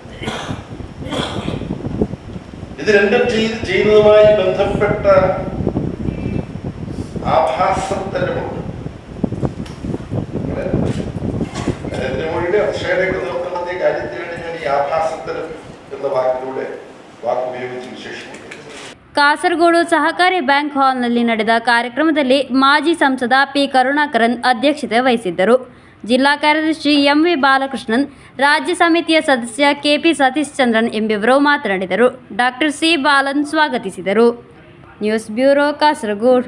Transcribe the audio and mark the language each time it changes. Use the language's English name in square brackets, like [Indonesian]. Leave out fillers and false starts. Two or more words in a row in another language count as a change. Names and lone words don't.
[Malayalam] ഇത് രണ്ടും ചെയ്യുന്നതുമായി ബന്ധപ്പെട്ട ആഭാസത്തരമുണ്ട്. നരേന്ദ്രമോദിയുടെ അക്ഷയയുടെ നേതൃത്വത്തിലെ കാര്യത്തിലാണ് ഞാൻ ഈ ആഭാസത്തരം എന്ന വാക്കിലൂടെ വാക്കുപയോഗിച്ച് വിശേഷിപ്പിക്കുന്നത്. [Kannada] ಕಾಸರಗೋಡು ಸಹಕಾರಿ ಬ್ಯಾಂಕ್ ಹಾಲ್ನಲ್ಲಿ ನಡೆದ ಕಾರ್ಯಕ್ರಮದಲ್ಲಿ ಮಾಜಿ ಸಂಸದ ಪಿ ಕರುಣಾಕರನ್ ಅಧ್ಯಕ್ಷತೆ ವಹಿಸಿದ್ದರು. ಜಿಲ್ಲಾ ಕಾರ್ಯದರ್ಶಿ ಎಂವಿ ಬಾಲಕೃಷ್ಣನ್, ರಾಜ್ಯ ಸಮಿತಿಯ ಸದಸ್ಯ ಕೆಪಿ ಸತೀಶ್ ಚಂದ್ರನ್ ಎಂಬಿವರು ಮಾತನಾಡಿದರು. ಡಾಕ್ಟರ್ ಸಿ ಬಾಲನ್ ಸ್ವಾಗತಿಸಿದರು. [English] news bureau, [Kannada] ಕಾಸರಗೋಡು.